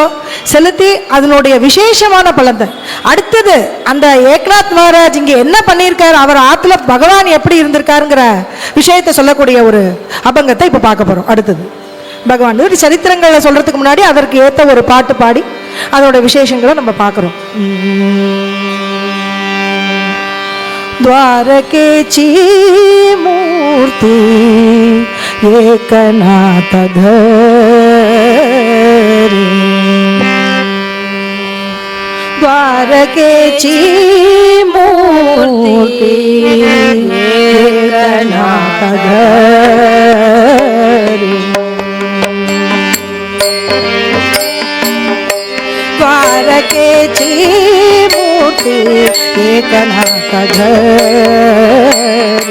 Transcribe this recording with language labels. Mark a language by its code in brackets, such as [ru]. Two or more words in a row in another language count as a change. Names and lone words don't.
[ta] செலுத்தி அதனுடைய விசேஷமான பலத்தை அடுத்தது அந்த ஏக்நாத் மகாராஜ் இங்க என்ன பண்ணியிருக்காரு, அவர் ஆத்துல பகவான் எப்படி இருந்திருக்காருங்கிற விஷயத்தை சொல்லக்கூடிய ஒரு அபங்கத்தை இப்ப பார்க்க போறோம். அடுத்தது பகவான் ஒரு சரித்திரங்களை சொல்றதுக்கு முன்னாடி அதற்கு ஏற்ற ஒரு பாட்டு பாடி அதோட விசேஷங்களை நம்ம பார்க்கிறோம். [mr] द्वारकेची मूर्ति एकनाथ धरी, द्वारकेची मूर्ति एकनाथ धरी, द्वारकेची मूर्ति एकनाथ धरी,